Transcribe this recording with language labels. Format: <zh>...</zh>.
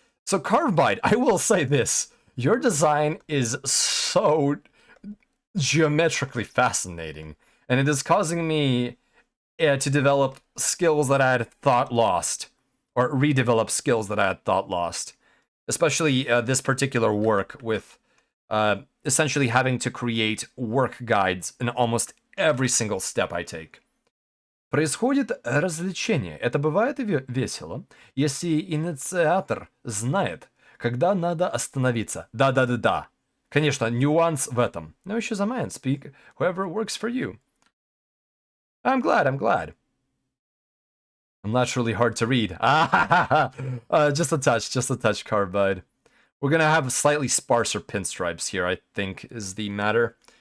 <en>So Carevbide, I will say this: your design is so geometrically fascinating, and it is causing me to develop skills that I had thought lost, or redevelop skills that I had thought lost. Especially this particular work with essentially having to create work guides in almost every single step I take.</en> <ru>Происходит развлечение. Это бывает и весело, если инициатор знает, когда надо остановиться. Да. Конечно, нюанс в этом.</ru> <en>No issues on my end. Speak whoever works for you. I'm glad. I'm naturally hard to read. Just a touch, Carevbide. We're gonna have slightly sparser pinstripes here, I think, is the matter.</en>